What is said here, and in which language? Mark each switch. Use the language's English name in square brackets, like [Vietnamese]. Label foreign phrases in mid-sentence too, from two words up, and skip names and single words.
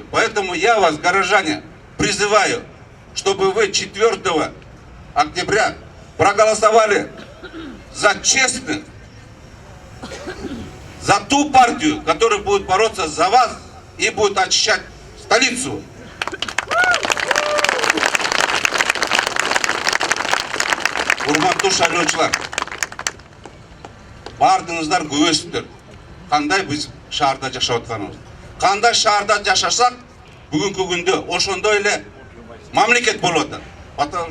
[Russian] Поэтому я вас, горожане, призываю, чтобы вы 4 октября проголосовали за честных, за ту партию, которая будет бороться за вас и будет очищать столицу. [Kyrgyz] Урматтуу шайлоочулар, бардыңыздар көбөйсүздөр. Кандай биз шаарда жашап атканыбыз. Кандай шаарда жашасак, бүгүнкү күндө ошондой эле мамлекет болот атат.